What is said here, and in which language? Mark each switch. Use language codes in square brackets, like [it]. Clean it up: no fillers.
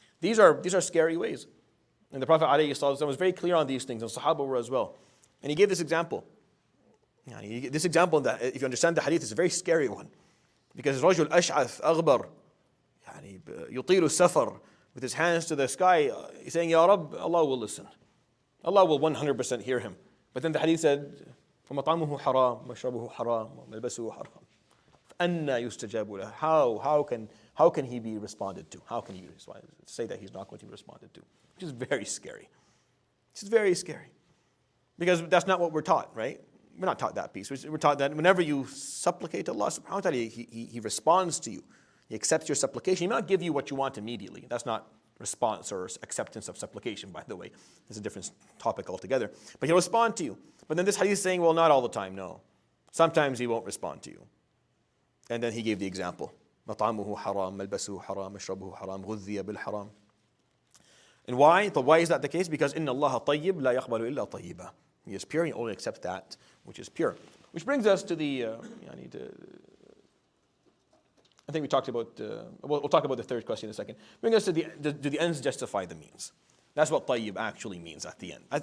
[en] These are scary ways. And the Prophet ﷺ was very clear on these things, and Sahaba were as well. And he gave this example. This example, that if you understand the hadith, is a very scary one. Because [ar] رَجُل أَشْعَثْ أَغْبَرْ يُطِيلُ السَّفَرْ, [en] with his hands to the sky, he's saying, Ya Rabb, Allah will listen. Allah will 100% hear him. But then the hadith said, [ar] فَمَطْعَمُهُ حَرَامٌ وَمَشْرَبُهُ حَرَامٌ وَمَلْبَسُهُ حَرَامٌ فَأَنَّى يُسْتَجَابُ لَهُ. [en] How can he be responded to? How can you say that he's not going to be responded to? Which is very scary. It's very scary. Because that's not what we're taught, right? We're not taught that piece. We're taught that whenever you supplicate to Allah subhanahu wa ta'ala, He responds to you. He accepts your supplication. He may not give you what you want immediately. That's not response or acceptance of supplication, by the way. It's a different topic altogether. But He'll respond to you. But then this hadith is saying, well, not all the time, no. Sometimes He won't respond to you. And then He gave the example. [ar] مطعمه حرام ملبسه حرام مشربه حرام غذي بالحرام. [en] And why? But why is that the case? Because [ar] inna Allah tayyib la yaqbalu illa tayyiba. [en] He is pure, he only accepts that which is pure. Which brings us to the, I think we talked about, we'll talk about the third question in a second. Bring us to do the ends justify the means? That's what tayyib actually means at the end.